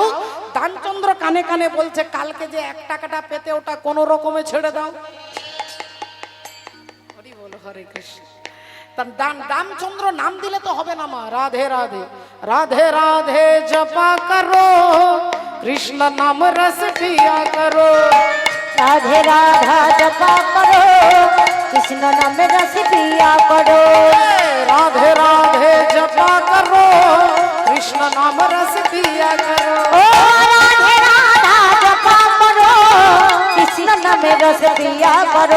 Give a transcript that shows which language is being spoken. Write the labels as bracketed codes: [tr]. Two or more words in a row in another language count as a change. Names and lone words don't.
[bn] দানচন্দ্র কানে কানে বলছে, কালকে যে 1 টাকাটা পেতে ওটা কোন রকমে ছেড়ে দাও। হরি বল, হরে কৃষ্ণ। রামচন্দ্র নাম দিলে তো হবে না মা, [hi] राधे राधे राधे राधे जपा करो, कृष्ण नाम रस पिया करो। राधे राधा जपा करो, कृष्ण नाम रस पिया करो। राधे राधे जपा करो, कृष्ण नाम रस पिया करो। ओ राधे राधा जपा करो, कृष्ण नाम रस पिया करो।